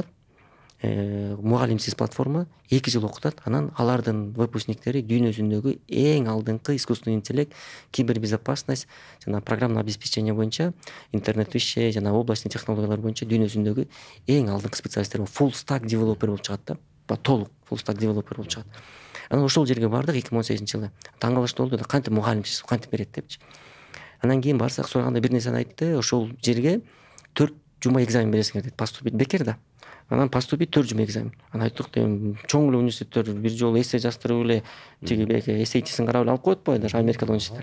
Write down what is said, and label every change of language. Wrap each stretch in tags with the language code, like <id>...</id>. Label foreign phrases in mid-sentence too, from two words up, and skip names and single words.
<ky>Мугалимсиз платформа 2 жыл окутат. Анан алардын выпускниктери дүйнө жүзүндөгү эң алдыңкы</ky> <ru>искусственный интеллект,</ru> <ky>кибербезопасность жана</ky> <ru>программное обеспечение</ru> <ky>боюнча, интернет иши жана облачный технологиялар боюнча дүйнө жүзүндөгү эң алдыңкы специалисттер</ky> <en>full stack developer</en> <ky>болуп чыгат да. Толук</ky> <en>full stack developer</en> <ky>болуп чыгат. Анан ошол жерге бардык 2018-жылы. Таң калыштуу болду да, кантип мугалимсиз, кантип берет депчи. Анан кийин барсак, сураганда бир нерсени айтты. Ошол жерге 4 жума экзамен бересиңер дейт. Поступить бекер да. Анан поступить 4 жума экзамен. Анан айттык, чоң эле университеттер бир жолу эссе жаздырып эле тиги SAT-син карап эле алып коет го, даже Америкада университеттер.</ky>